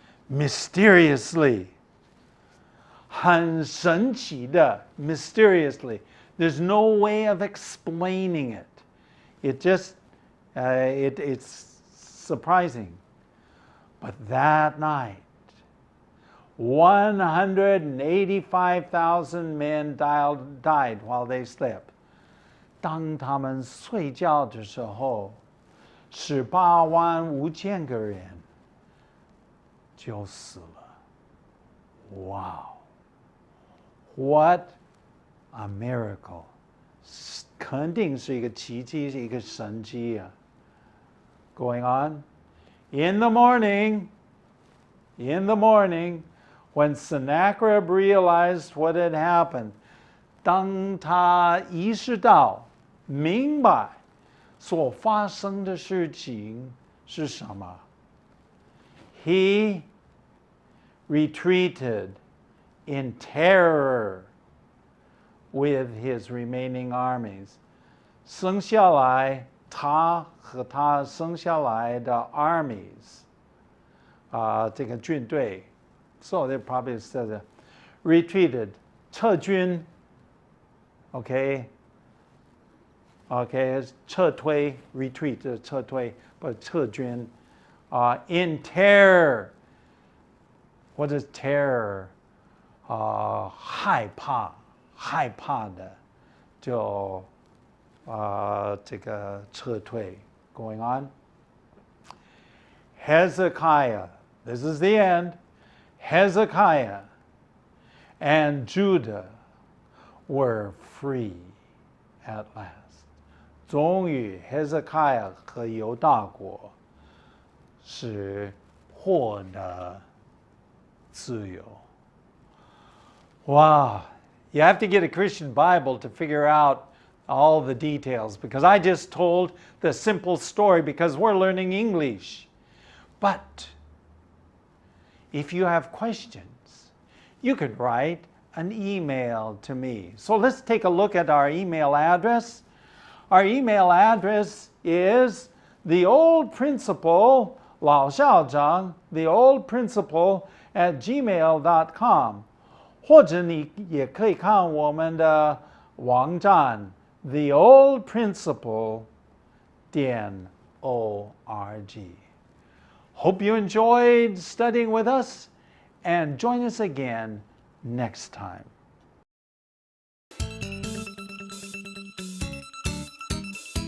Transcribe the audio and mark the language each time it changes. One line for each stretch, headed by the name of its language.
English: Mysteriously.
Chinese: 很神奇的
English: mysteriously. There's no way of explaining it. It just, it's surprising. But that night, 185,000 men died while they slept.
Chinese: 当他们睡觉的时候，185000个人就死了。
English: Wow! What a miracle!
Chinese: 肯定是一个奇迹，是一个神迹啊。
English: Going on, in the morning, when Sennacherib realized what had happened,
Chinese: 当他意识到、明白所发生的事情是什么
English: ，he retreated in terror with his remaining armies.
Chinese: 生下来，他和他生下来的 armies， 这个军队 ，
English: so they probably said retreated，
Chinese: 撤军 ，OK， 撤退 retreat 撤退，不撤军，
English: in terror。 What is terror？
Chinese: 害怕的，就这个撤退
English: going on. Hezekiah, this is the end. Hezekiah and Judah were free at last.
Chinese: 终于 Hezekiah 和犹大国是获得自由。
English: Wow, you have to get a Christian Bible to figure out all the details, because I just told the simple story because we're learning English. But if you have questions, you could write an email to me. So let's take a look at our email address. Our email address is theoldprinciple,
Chinese: 老校长,
English: theoldprinciple@gmail.com.
Chinese: 或者你也可以看我们的网站 theoldprinciple.org.
English: Hope you enjoyed studying with us, and join us again next time.